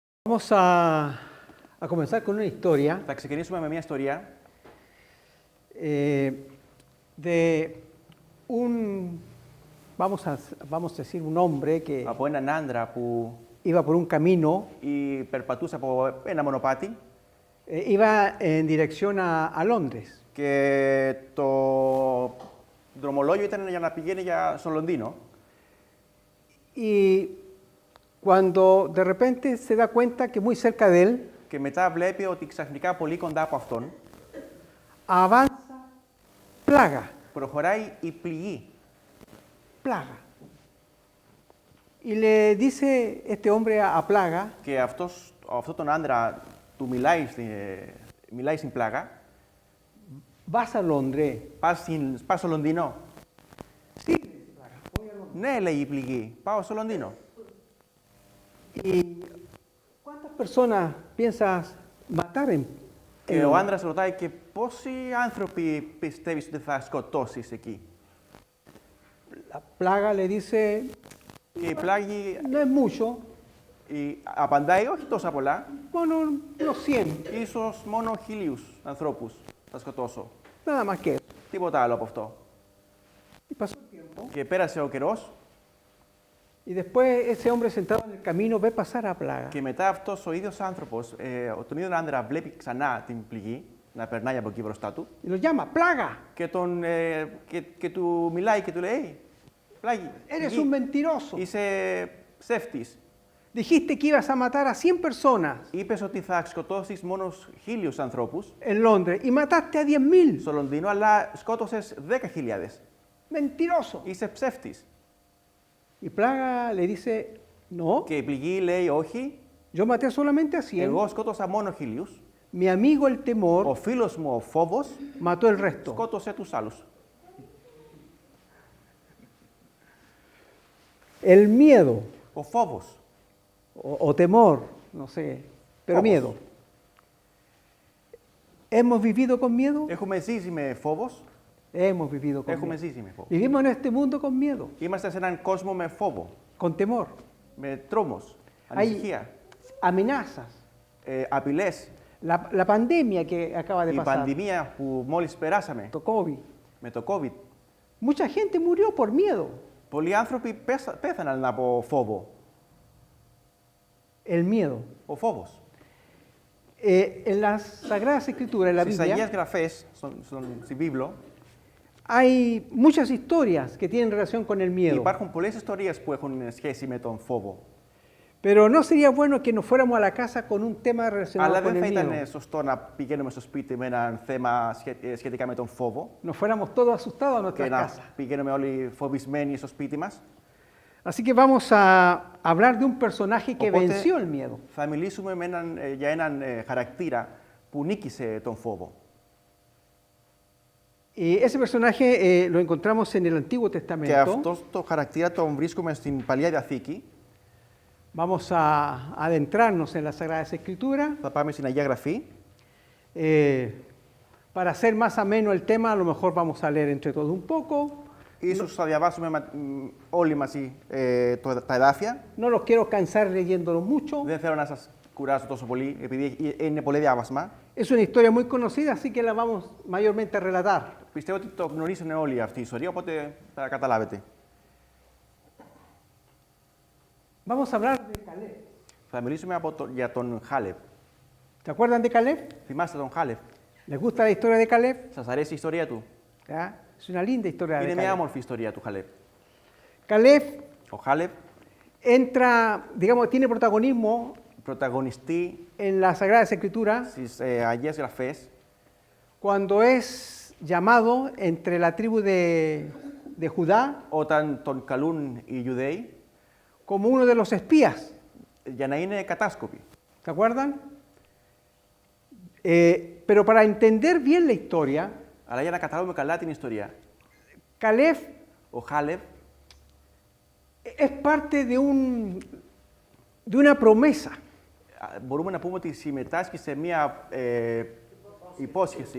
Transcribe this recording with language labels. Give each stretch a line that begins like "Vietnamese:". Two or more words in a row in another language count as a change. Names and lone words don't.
Spanish: Vamos a comenzar con una historia
Greek: Θα ξεκινήσουμε με μια ιστορία
Spanish: de vamos a decir, un hombre que
Greek: από έναν άντρα που
Spanish: iba por un camino,
Greek: περπατούσε από ένα μονοπάτι
Spanish: iba en dirección a Londres.
Greek: και το δρομολόγιο ήταν για να πηγαίνει στο Λονδίνο.
Spanish: Y cuando de repente se da cuenta que muy cerca de él
Greek: Και μετά βλέπει ότι ξαφνικά πολύ κοντά από αυτόν
Spanish: avanza plaga,
Greek: προχωράει η πληγή.
Spanish: plaga. Y le dice este hombre a plaga,
Greek: Και αυτόν τον άντρα του μιλάει στην πλάγα.
Spanish: ¿vas a Londres?
Greek: Πας στο Λονδίνο.
Spanish: Sí, dice plaga, voy a Londres.
Greek: Ναι, λέει η πληγή. Πάω στο Λονδίνο.
Spanish: ¿Y cuántas personas piensas matar en
Greek: Και ο
Spanish: Londres?
Greek: άντρας ρωτάει και πόσοι άνθρωποι πιστεύεις ότι θα σκοτώσεις εκεί.
Spanish: La plaga le dice,
Greek: Και η πλάγη
Spanish: no es mucho,
Greek: απαντάει όχι τόσα πολλά,
Spanish: bueno, unos 100,
Greek: ίσως μόνο 1.000 ανθρώπους θα σκοτώσω.
Spanish: nada más que eso.
Greek: Τίποτα άλλο από αυτό.
Spanish: Y pasó el tiempo,
Greek: Και πέρασε ο καιρός
Spanish: y después ese hombre sentado en el camino ve pasar a plaga.
Greek: και μετά αυτός ο ίδιος άνθρωπος, τον ίδιο άντρα βλέπει ξανά την πληγή να περνάει από εκεί μπροστά του
Spanish: Y lo llama, plaga,
Greek: και του μιλάει και του λέει «Πλάγη,
Spanish: eres
Greek: πληγή,
Spanish: un mentiroso.
Greek: είσαι ψεύτης.
Spanish: Dijiste que ibas a matar a 100 personas
Greek: Είπες ότι θα σκοτώσεις μόνο 1.000 ανθρώπους
Spanish: en Londres y mataste a 10.000.
Greek: στο Λονδίνο, αλλά σκότωσες 10.000.
Spanish: Mentiroso.
Greek: Είσαι ψεύτης».
Spanish: Y plaga le dice, no,
Greek: Και η πληγή λέει «Όχι,
Spanish: yo maté solamente a 100.
Greek: εγώ σκότωσα μόνο 1.000.
Spanish: Mi amigo el temor
Greek: Ο φίλος μου ο φόβος
Spanish: mató el resto.
Greek: σκότωσε τους άλλους».
Spanish: El miedo
Greek: Ο φόβος.
Spanish: o temor, no sé, pero
Greek: Fobos.
Spanish: miedo. ¿Hemos vivido con miedo?
Greek: Έχουμε ζήσει με φόβος.
Spanish: Hemos vivido con
Greek: Έχουμε
Spanish: miedo.
Greek: ζήσει με φόβο.
Spanish: Vivimos en este mundo con miedo,
Greek: Είμαστε σε έναν κόσμο με φόβο,
Spanish: con temor.
Greek: με τρόμος,
Spanish: Hay
Greek: ανησυχία,
Spanish: amenazas.
Greek: απειλές.
Spanish: La pandemia que acaba de
Greek: Η
Spanish: pasar,
Greek: πανδημία που μόλις περάσαμε το COVID. με το COVID.
Spanish: Mucha gente murió por miedo.
Greek: Πολλοί άνθρωποι πέθαναν από φόβο.
Spanish: El miedo.
Greek: Ο φόβος.
Spanish: En las Sagradas Escrituras, en la
Greek: Στις Αγίες
Spanish: Biblia,
Greek: Γραφές, στην Βίβλο,
Spanish: hay muchas historias que tienen relación con el miedo.
Greek: υπάρχουν πολλές ιστορίες που έχουν σχέση με τον φόβο.
Spanish: Pero no sería bueno que nos fuéramos a la casa con un tema relacionado
Greek: Αλλά
Spanish: con
Greek: δεν θα
Spanish: el
Greek: ήταν
Spanish: miedo.
Greek: σωστό να πηγαίνουμε στο σπίτι με ένα θέμα σχετικά με τον φόβο
Spanish: Nos fuéramos todos asustados a
Greek: και
Spanish: nuestra
Greek: να
Spanish: casa.
Greek: πηγαίνουμε όλοι φοβισμένοι στο σπίτι μας.
Spanish: Así que vamos a hablar de un personaje que
Greek: Οπότε,
Spanish: venció el miedo.
Greek: θα μιλήσουμε για έναν χαρακτήρα που νίκησε τον φόβο.
Spanish: Y ese personaje lo encontramos en el Antiguo
Greek: Και
Spanish: Testamento.
Greek: αυτό το χαρακτήρα τον βρίσκουμε στην Παλιά Διαθήκη.
Spanish: Vamos a adentrarnos en las Sagradas Escrituras.
Greek: Θα πάμε στην Αγία Γραφή.
Spanish: Para hacer más ameno el tema, a lo mejor vamos a leer entre todos un poco.
Greek: Ίσως θα διαβάσουμε όλοι μαζί τα εδάφια.
Spanish: No los quiero cansar leyéndolos mucho.
Greek: Δεν θέλω να σας κουράσω τόσο πολύ, επειδή είναι πολύ διάβασμα.
Spanish: Es una historia muy conocida, así que la vamos mayormente a relatar.
Greek: Πιστεύω ότι το γνωρίζουν όλοι αυτή η ιστορία, οπότε θα καταλάβετε.
Spanish: Vamos a hablar de Caleb.
Greek: Θα μιλήσουμε για τον Χάλευ.
Spanish: ¿Se acuerdan de Caleb?
Greek: Θυμάστε τον Χάλευ.
Spanish: ¿Les gusta la historia de Caleb?
Greek: Σας αρέσει η ιστορία του?
Spanish: ¿Ya? Es una linda historia de
Greek: Είναι μια
Spanish: Caleb.
Greek: όμορφη ιστορία του Χάλευ.
Spanish: Caleb
Greek: Ο Χάλευ
Spanish: entra, digamos, tiene protagonismo
Greek: πρωταγωνιστεί
Spanish: en las Sagradas Escrituras
Greek: στις Αγίες Γραφές
Spanish: cuando es llamado entre la tribu de Judá
Greek: όταν τον καλούν οι Ιουδαίοι
Spanish: como uno de los espías.
Greek: για να είναι κατάσκοποι.
Spanish: ¿Se acuerdan? Pero para entender bien la historia,
Greek: Αλλά για να καταλάβουμε καλά την ιστορία,
Spanish: Caleb
Greek: ο Χάλευ
Spanish: es parte de una promesa.
Greek: μπορούμε να πούμε ότι συμμετάσχει σε μια υπόσχεση